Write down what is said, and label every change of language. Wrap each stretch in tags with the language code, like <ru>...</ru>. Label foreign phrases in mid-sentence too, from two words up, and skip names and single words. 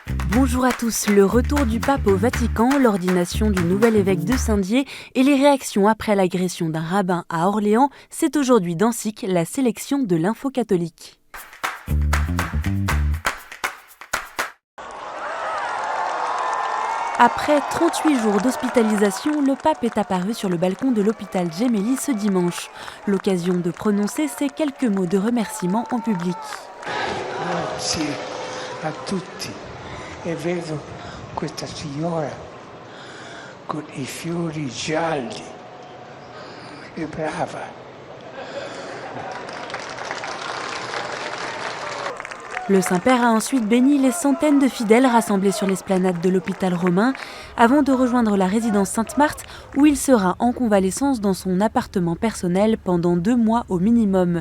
<fr>Bonjour à tous, le retour du pape au Vatican, l'ordination du nouvel évêque de Saint-Dié et les réactions après l'agression d'un rabbin à Orléans, c'est aujourd'hui dans SIC la sélection de l'info catholique. Après 38 jours d'hospitalisation, le pape est apparu sur le balcon de l'hôpital Gemelli ce dimanche. L'occasion de prononcer ces quelques mots de remerciement en public.</fr> <it>Grazie a tutti. E vedo questa signora con I fiori gialli. È brava.</it> <fr>Le Saint-Père a ensuite béni les centaines de fidèles rassemblés sur l'esplanade de l'hôpital romain avant de rejoindre la résidence Sainte-Marthe où il sera en convalescence dans son appartement personnel pendant 2 mois au minimum.</fr>